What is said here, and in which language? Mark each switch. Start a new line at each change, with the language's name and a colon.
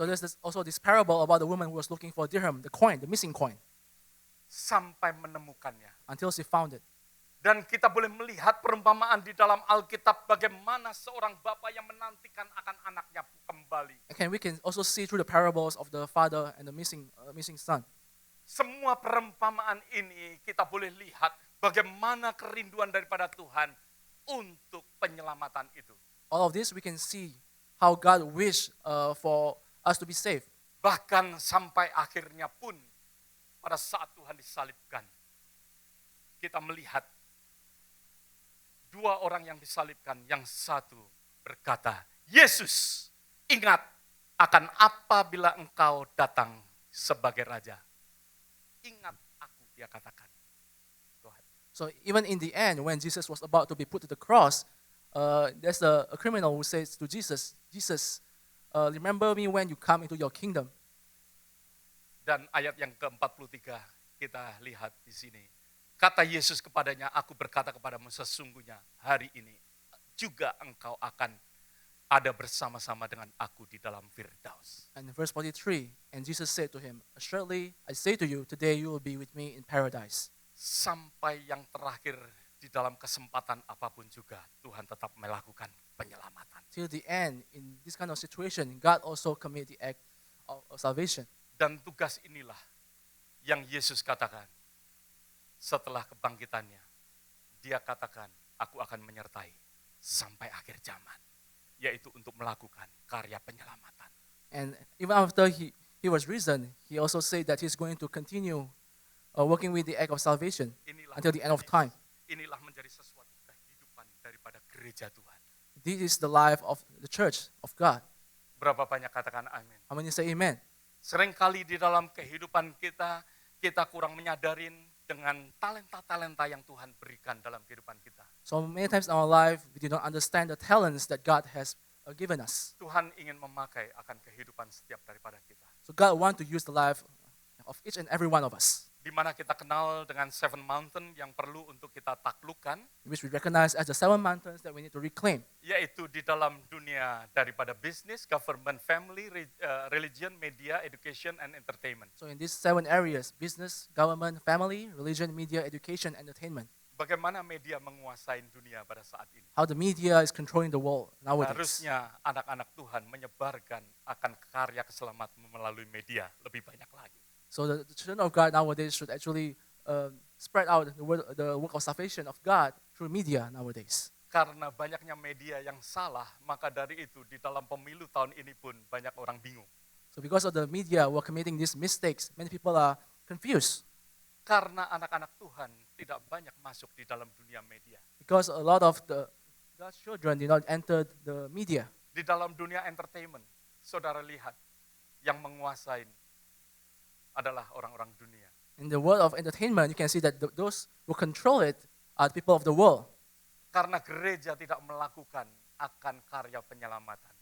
English: So there's also this parable about the woman who was looking for a dirham, the coin, the missing coin,
Indonesian: sampai menemukannya.
English: until she found it.
Indonesian: Dan kita boleh melihat perumpamaan di dalam Alkitab bagaimana seorang bapak yang menantikan akan anaknya kembali.
English: We can also see through the parables of the father and the missing son.
Indonesian: Semua perumpamaan ini kita boleh lihat bagaimana kerinduan daripada Tuhan untuk penyelamatan itu.
English: All of this we can see how God wished for us to be saved.
Indonesian: Bahkan sampai akhirnya pun pada saat Tuhan disalibkan, kita melihat dua orang yang disalibkan, yang satu berkata, Yesus, ingat akan apabila engkau datang sebagai raja. Ingat aku, dia katakan. Tuhan.
English: So even in the end, when Jesus was about to be put to the cross, there's a criminal who says to Jesus, Jesus, remember me when you come into your kingdom.
Indonesian: Dan ayat yang ke-43 kita lihat di sini. Kata Yesus kepadanya, aku berkata kepadamu sesungguhnya hari ini juga engkau akan ada bersama-sama dengan aku di dalam Firdaus.
English: And in verse 43, and Jesus said to him, assuredly I say to you, today you will be with me in paradise.
Indonesian: Sampai yang terakhir di dalam kesempatan apapun juga Tuhan tetap melakukan penyelamatan.
English: Till the end, in this kind of situation, God also commit the act of salvation.
Indonesian: Dan tugas inilah yang Yesus katakan setelah kebangkitannya. Dia katakan, aku akan menyertai sampai akhir zaman. Yaitu untuk melakukan karya penyelamatan.
English: And even after he was risen, he also said that he's going to continue working with the act of salvation until the end of time.
Indonesian: Inilah menjadi sesuatu kehidupan daripada gereja Tuhan.
English: This is the life of the church of God.
Indonesian: Berapa banyak katakan amin?
English: How many say amen?
Indonesian: Seringkali di dalam kehidupan kita, kita kurang menyadarin dengan talenta-talenta yang Tuhan berikan dalam kehidupan kita.
English: So many times in our life, we do not understand the talents that God has given us.
Indonesian: Tuhan ingin memakai akan kehidupan setiap daripada kita.
English: So God wants to use the life of each and every one of us,
Indonesian: Di mana kita kenal dengan
English: seven mountain
Indonesian: yang perlu untuk kita taklukkan,
English: which we recognize as the 7 mountains that we need to reclaim.
Indonesian: yaitu di dalam dunia daripada
English: business, government, family, religion, media, education, and entertainment. So in these 7 areas, business, government, family, religion, media, education, entertainment,
Indonesian: Bagaimana media menguasai dunia pada saat ini?
English: how the media is controlling the world nowadays.
Indonesian: Harusnya anak-anak Tuhan menyebarkan akan karya keselamatan melalui media lebih banyak lagi.
English: So the children of God nowadays should actually spread out the work of salvation of God through media nowadays.
Indonesian: Karena banyaknya media yang salah, maka dari itu di dalam pemilu tahun ini pun banyak orang bingung.
English: So because of the media were committing these mistakes, many people are confused.
Indonesian: Karena anak-anak Tuhan tidak banyak masuk di dalam dunia media.
English: Because a lot of God's children did not enter the media.
Indonesian: Di dalam dunia entertainment, saudara lihat, yang menguasai adalah orang-orang dunia.
English: In the world of entertainment, you can see that those who control it are the people of the world.
Indonesian: Karena gereja tidak melakukan akan karya penyelamatan.